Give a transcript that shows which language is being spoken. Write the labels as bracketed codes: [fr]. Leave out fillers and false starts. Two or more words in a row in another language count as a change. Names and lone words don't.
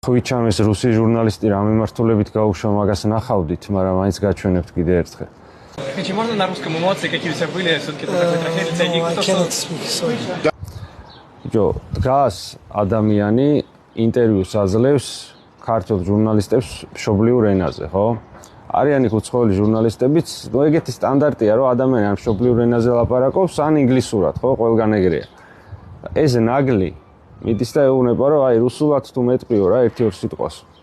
[ka] ხუიჩამ ეს რუსი ჟურნალისტი რა მიმართულებით გაუშვა მაგას ნახავდით, მაგრამ მაინც გაჩვენებთ კიდე ერთხელ. [ru] Скажите, можно на русском эмоции какие-то были, все-таки такой трагедии ценник? Джо, [ka] დგას ადამიანი ინტერვიუს აძლევს ქართულ ჟურნალისტებს მშობლიურ ენაზე, ხო? არიანი უცხოელი ჟურნალისტებიც, ნუ ეგეთი სტანდარტია, რომ ადამიანი ან მშობლიურ ენაზე ლაპარაკობს, ან ინგლისურად, ხო, ყველგან ეგრეა. ეს ნაგლი მიდის და ეუბნება, რომ აი რუსულად თუ მეტყვიო რა ერთი-ორ სიტყვას.